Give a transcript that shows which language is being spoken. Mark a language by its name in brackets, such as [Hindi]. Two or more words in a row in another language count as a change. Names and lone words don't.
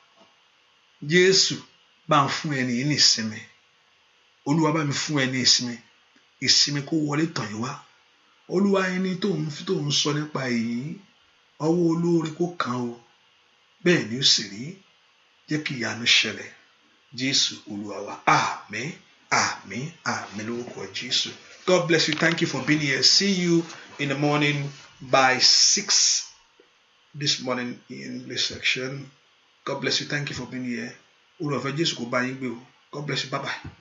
[Yoruba] Jésù bá ń fún ẹni yìí ní ìsinmi Olúwa bá mi fún ẹni ìsinmi kó wọlé tàn yín wá Olúwa ẹni tó ń sọ nípa èyí ọwọ́ olóore kó kàn ó bẹ́ẹ̀ ni ó sì rí jẹ́ kí ìyanu ṣẹlẹ̀ Jésù Olúwa wa àmín àmín àmín lórúkọ Jésù. [English] God bless you. Thank you for being here. See you in the morning by 6 this morning in this section. God bless you. Thank you for being here. [Yoruba] Olùfẹ́ Jésù kò bá yín gbé o. [English] God bless you. Bye bye.